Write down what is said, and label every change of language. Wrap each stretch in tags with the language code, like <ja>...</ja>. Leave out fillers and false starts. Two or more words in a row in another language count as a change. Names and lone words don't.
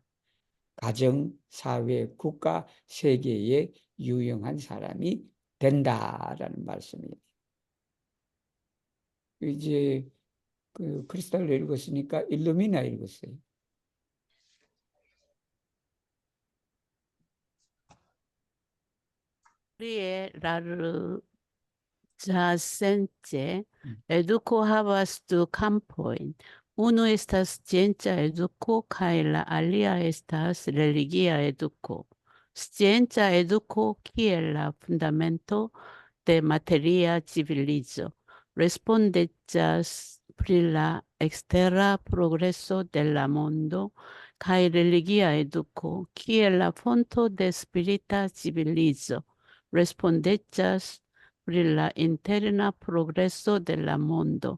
<ko>가정, 사회, 국가, 세계에 유용한 사람이 된다라는 말씀이에요. 이제 그 크리스탈로 읽었으니까 일루미나 읽었어요.</ko> <eo>Prie larĝa sence eduko havas du kampojn. Unu estas scienca eduko kaj la alia estas religia eduko. Scienca eduko kiel la fundamento de materia civilizo respondeĝas pri la ekstera progreso de la mondo kaj religia eduko kiel la fonto de spirita civilizo respondeĝas pri la interna progreso de la mondo.</eo>